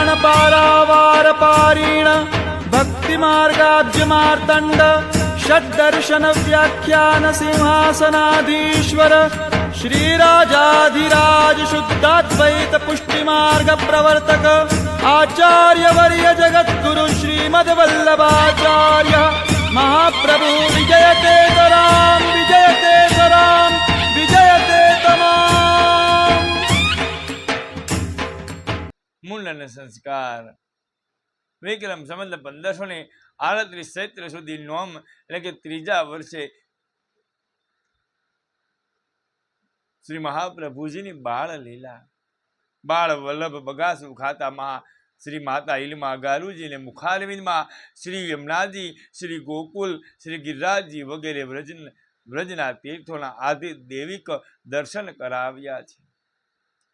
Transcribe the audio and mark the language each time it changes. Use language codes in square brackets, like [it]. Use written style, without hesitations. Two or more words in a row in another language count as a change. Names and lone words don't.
[sa] पारावार पारीण भक्ति मार्गाब्ज मार्तंड षड्दर्शन व्याख्यान सिंहासनाधीश्वर श्री राजाधिराज शुद्धाद्वैत पुष्टि मार्ग प्रवर्तक आचार्य वर्य जगत गुरु श्रीमद वल्लभाचार्य महाप्रभु विजयते तराम विजयते तराम विजयते तमाम। [gu] મુંડન સંસ્કાર વિક્રમ સંવત 1538 ચૈત્ર સુધી નોમ એટલે કે ત્રીજા વર્ષે શ્રી મહાપ્રભુજીની બાળ લીલા, બાળ વલ્લભ બગાસુ ખાતામાં શ્રી માતા ઇલમા ગારુજી ને મુખારવિંદમાં શ્રી યમુનાજી, શ્રી ગોકુલ, શ્રી ગિરિરાજજી વગેરે વ્રજના તીર્થોના આદિ દૈવિક દર્શન કરાવ્યા છે।